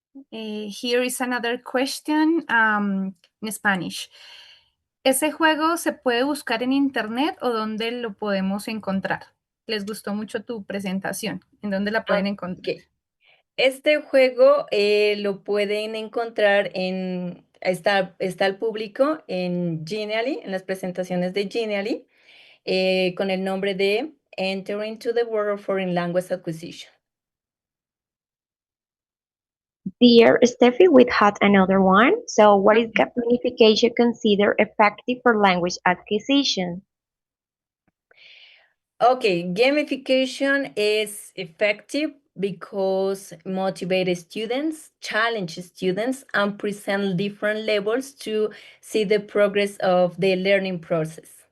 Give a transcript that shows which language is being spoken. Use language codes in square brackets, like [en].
[en] Here is another question in Spanish. [es] ¿Ese juego se puede buscar en internet o dónde lo podemos encontrar? Les gustó mucho tu presentación. ¿En dónde la pueden encontrar? Ok. Este juego lo pueden encontrar está al público en Genially, en las presentaciones de Genially, con el nombre de Entering to the World of Foreign Language Acquisition. [en] Dear Steffi, we had another one. So, what is gamification considered effective for language acquisition? Okay, gamification is effective because motivated students, challenge students, and present different levels to see the progress of the learning process.